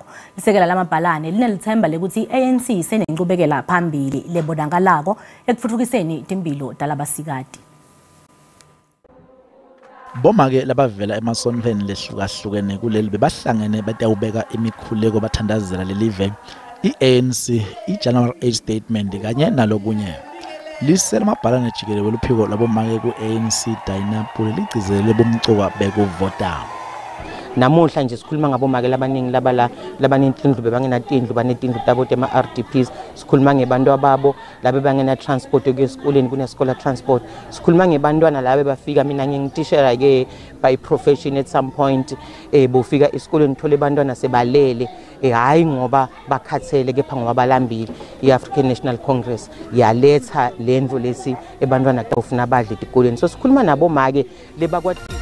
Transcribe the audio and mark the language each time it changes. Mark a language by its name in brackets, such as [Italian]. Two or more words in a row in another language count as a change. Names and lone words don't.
[Swati] Lisekela lamabhalane linelithemba lekuthi ANC isenencubekela phambili lebonakalako ekutfutfukiseni timpilo talabasikati. Boma-ke labavela emasonfeni lehlukahlukene kuleli bebahlangene batawubeka imikhuleko bathandazela lelive i-ANC i-January 8 statement kanye nalokunye. Lisela amabhalane jikele weluphiko labomake ku-ANC dinapule ligcizelele bomcuka bekuvota. namuhla nje sikhuluma ngabomake labaningi labanentindlu bebangenatindlu banetindlu tabo tema-RDPs sikhuluma ngebantu ababo labe bangena-transport yokuya esikoleni kune-scholar transport sikhuluma ngebantwana labe bafika mina ngingitishera-ke [English] by profession at some point [Swati] bofika esikoleni thole bantwana sebalele hayi ngoba bakhathele kepha ngoba balambile i-African National Congress yaletha lendvo lesi ebantwana kufuna badle etikoleni so sikhuluma nabomake lebakwathi